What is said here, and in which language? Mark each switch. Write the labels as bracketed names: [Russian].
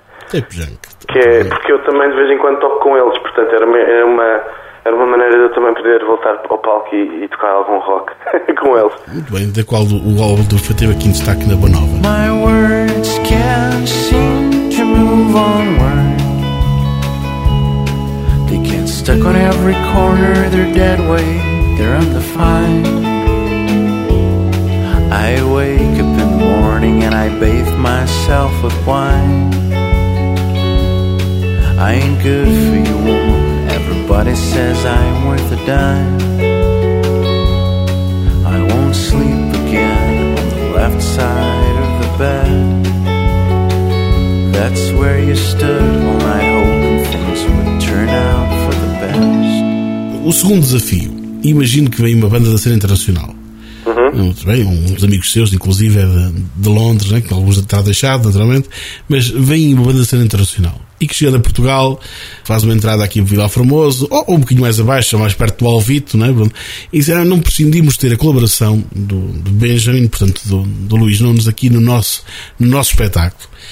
[Portuguese] Que é, porque eu também de vez em quando toco com eles, portanto era uma maneira de eu também poder voltar ao palco e tocar algum rock com eles. Muito bem, da qual o álbum do Fateu teve aqui em destaque na Boa Nova. [English] My words can't seem to move onward. They get stuck on every corner, they're dead weight, they're on the find. I wake up in the morning and I bathe myself with wine. I ain't good for you, woman. Everybody says I'm worth a dime. I won't sleep again on the left side of the bed. That's where you stood all night hoping things would turn out for the best. [Portuguese] O segundo desafio. Imagino que vem uma banda da cena internacional. Muito bem, uns amigos seus, inclusive, de Londres, né, que alguns está deixado, naturalmente, mas vem uma banda cena internacional e que chega a Portugal, faz uma entrada aqui em Vila Formoso, ou um bocadinho mais abaixo, mais perto do Alvito, né, e disseram: não prescindimos ter a colaboração do Benjamin, portanto, do Luís Nunes, aqui no nosso espetáculo.